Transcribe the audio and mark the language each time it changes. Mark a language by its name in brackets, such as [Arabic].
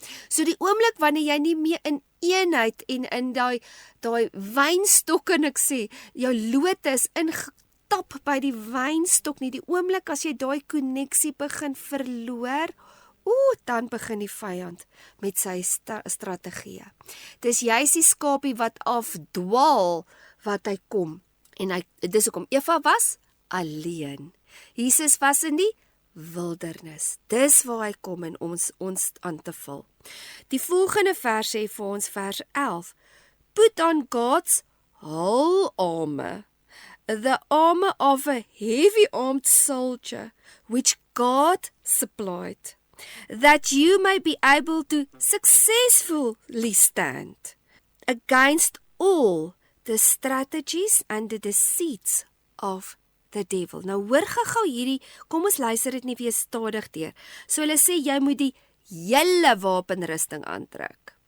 [Afrikaans] So die oomblik wanneer jy nie meer in eenheid en in daai wynstok, en ek sê, jou lote is ingetap by die wynstok nie, die oomblik as jy daai koneksie begin verloor, dan begin die vyand met sy strategie. Dis juist die skapie wat afdwaal, wat hy kom. En dis hoekom Eva was alleen. Jesus was in die wildernis. Dis waar hy kom en ons aan te val. Die volgende vers sê vir ons, vers 11. [English] Put on God's whole armor, the armor of a heavy-armed soldier, which God supplied, that you may be able to successfully stand against all the strategies and the deceits of the devil. [Afrikaans] Nou hoor gou hierdie, kom ons luister dit nie weer stadig deur. So hulle sê jy moet die hele wapenrusting aantrek.